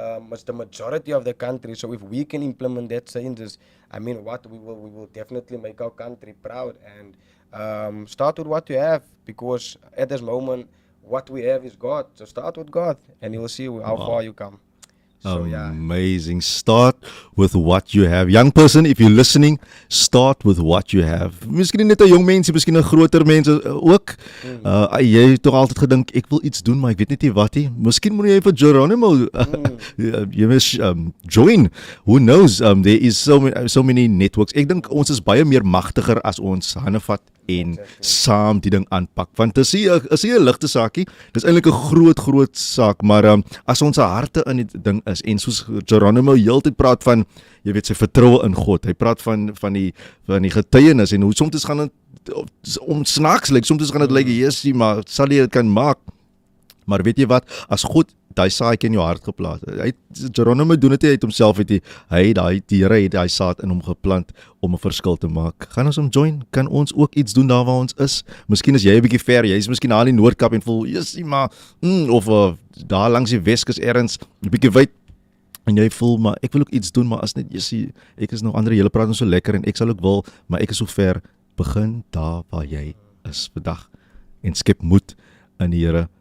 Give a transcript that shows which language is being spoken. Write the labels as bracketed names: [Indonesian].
[English] It's the majority of the country. So if we can implement that changes, I mean, we will definitely make our country proud. And Start with what you have, because at this moment, what we have is God. So start with God, and you will see how far you come. So yeah. Amazing. Start with what you have. Young person, if you're listening, start with what you have. [Afrikaans] Miskien nie net 'n jong mensie, miskien 'n groter mense ook. Jy het tog altyd gedink ek wil iets doen, maar ek weet net nie wat nie. Miskien moet jy vir Geronimo jy mis join. [English] Who knows? There is so many networks. [Afrikaans] Ek dink ons is baie meer magtiger as ons hande vat en saam die ding aanpak. Want dit is nie 'n ligte saakie. Dis eintlik 'n groot saak, maar as ons harte in die ding is en soos Geronimo heeltyd praat van, jy weet, sy vertroue in God. Hy praat van die getuienis en hoe soms gaan dit snaaks lyk, soms gaan dit lyk Jesusie, maar sal jy dit kan maak? Maar weet jy wat, as God daai saadjie in jou hart geplaas het, Geronimo doen dit nie uit homself, die Here het daai saad in hom geplant om 'n verskil te maak. Gaan ons hom join, kan ons ook iets doen daar waar ons is. Miskien is jy 'n bietjie ver, jy is miskien al in Noordkap en voel, Jesusie, maar of daar langs die Weskus ergens 'n bietjie wyd en jy voel, maar ek wil ook iets doen, maar as net Jesusie, ek is nog ander, julle praat ons so lekker en ek sal ook wil, maar ek is so ver. Begin daar waar jy is vandag en skep moed in die Here.